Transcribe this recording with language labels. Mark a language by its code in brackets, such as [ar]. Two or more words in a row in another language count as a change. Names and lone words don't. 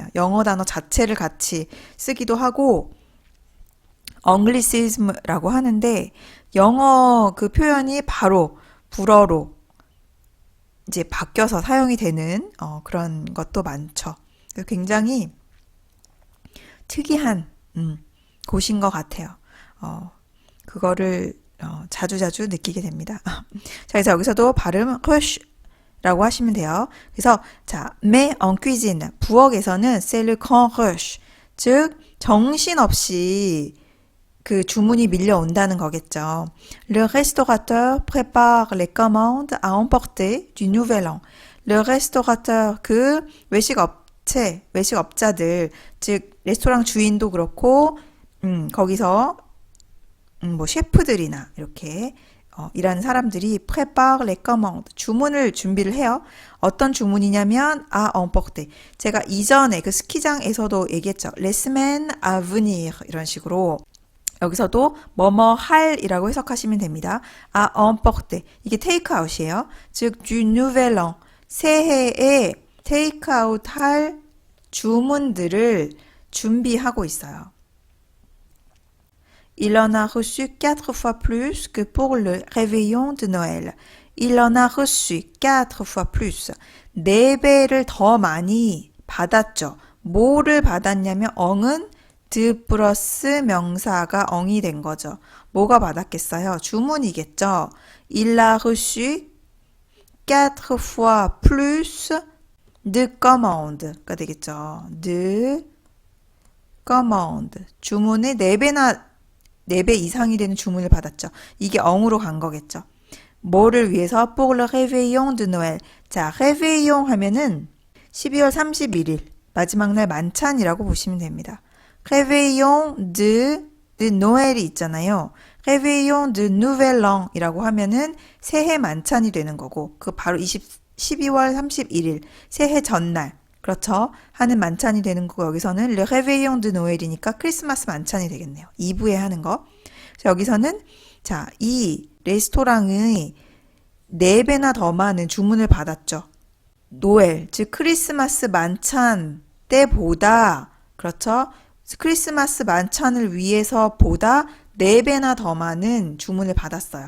[ko] 영어 단어 자체를 같이 쓰기도 하고 엉글리시즘이라고 하는데 영어 그 표현이 바로 불어로 이제 바뀌어서 사용이 되는 그런 것도 많죠. 그래서 굉장히 특이한 곳인 것 같아요. 그거를 자주자주 느끼게 됩니다. 자, 그래서 여기서도 발음 rush라고 하시면 돼요. 그래서 자, [fr] mais en cuisine 부엌에서는 c'est le grand rush, [ko] 즉 정신없이 그 주문이 밀려온다는 거겠죠. [fr] Le restaurateur prépare les commandes à emporter du nouvel an. Le restaurateur, [ko] 그 외식업체, 외식업자들, 즉 레스토랑 주인도 그렇고 거기서 뭐 셰프들이나 이렇게 일하는 사람들이 [fr] prépare les commandes, [ko] 주문을 준비를 해요. 어떤 주문이냐면 [fr] à emporter. [ko] 제가 이전에 그 스키장에서도 얘기했죠. [fr] Les semaines à venir [ko] 이런 식으로 여기서도 뭐뭐 할이라고 해석하시면 됩니다. [fr] à emporter. [ko] 이게 테이크아웃이에요. [fr] 즉 du nouvel an. [ko] 새해에 테이크아웃 할 주문들을 준비하고 있어요. [fr] Il en a reçu 4 fois plus que pour le réveillon de Noël. Il en a reçu 4 fois plus. [ko] 4배를 더 많이 받았죠. 뭐를 받았냐면 엉은 드 플러스 명사가 엉이 된 거죠. 뭐가 받았겠어요? 주문이겠죠. [fr] Il a reçu 4 fois plus de commande가 되겠죠. de commande. [ko] 주문의 4배 이상이 되는 주문을 받았죠. 이게 엉으로 간 거겠죠. 뭐를 위해서? [fr] pour le réveillon de Noël. [ko] 자, réveillon 하면은 12월 31일 마지막 날 만찬이라고 보시면 됩니다. [fr] réveillon de Noël이 있잖아요. réveillon de Nouvel An [ko] 이라고 하면은 새해 만찬이 되는 거고 그 바로 12월 31일 새해 전날 그렇죠. 하는 만찬이 되는 거고 여기서는 [fr] le réveillon de Noël [ko] 이니까 크리스마스 만찬이 되겠네요. 2부에 하는 거. 여기서는 자, 이 레스토랑의 4배나 더 많은 주문을 받았죠. 노엘, 즉 크리스마스 만찬 때보다 그렇죠. 크리스마스 만찬을 위해서 보다 4배나 더 많은 주문을 받았어요.